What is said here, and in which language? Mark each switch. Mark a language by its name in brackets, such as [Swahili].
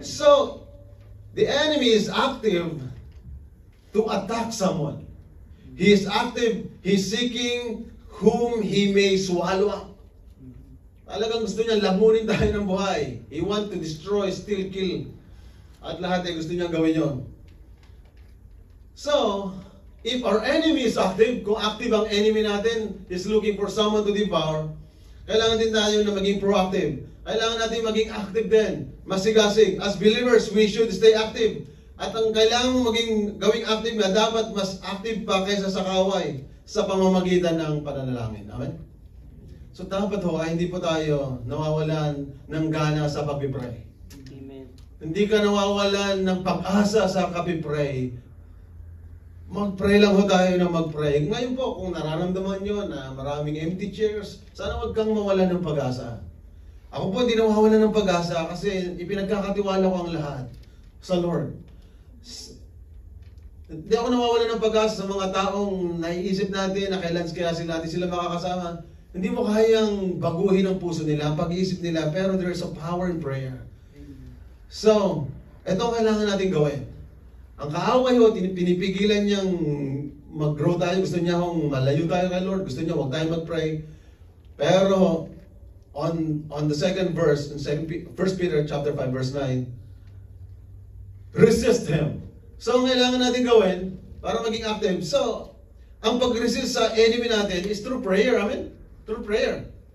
[English] So, the enemy is active to attack someone. He is active. He's seeking whom he may swallow up. [Filipino] Talagang gusto niya lamunin tayo ng buhay. [English] He want to destroy, steal, kill. [Filipino] At lahat ay gusto niya gawin yon. [English] So, if our enemy is active, [Filipino] kung active ang enemy natin, [English] is looking for someone to devour, [Filipino] kailangan din tayo na maging proactive. Kailangan natin maging active din. Masigasig. [English] As believers, we should stay active. [Filipino] At ang kailangan maging gawing active na dapat mas active pa kaysa sa kaway sa pamamagitan ng pananalangin. Amen? So dapat ho, ay hindi po tayo nawawalan ng gana sa pag-pray. Amen. Hindi ka nawawalan ng pag-asa sa kapipray. Mag-pray lang ho tayo na mag-pray. Ngayon po, kung nararamdaman nyo na maraming empty chairs, sana wag kang mawalan ng pag-asa. Ako po hindi nawawalan ng pag-asa kasi ipinagkakatiwala ko ang lahat sa Lord. Hindi ako nawawalan ng pag-asa sa mga taong naiisip natin na kailan natin sila makakasama. Hindi mo kayang baguhin ang puso nila, ang pag-iisip nila, pero [English] there is a power in prayer. [Filipino] So, ito ang kailangan natin gawin. Ang kaaway ho, pinipigilan niyang mag-grow tayo, gusto niya hong malayo tayo kay Lord, gusto niya huwag tayo mag-pray. [English] Pero, on the second verse, in 1 Peter chapter 5 verse 9, resist him. [Filipino] So, ang kailangan natin gawin para maging active. So, ang pag-resist sa enemy natin [English] is through prayer. Amen? Through prayer.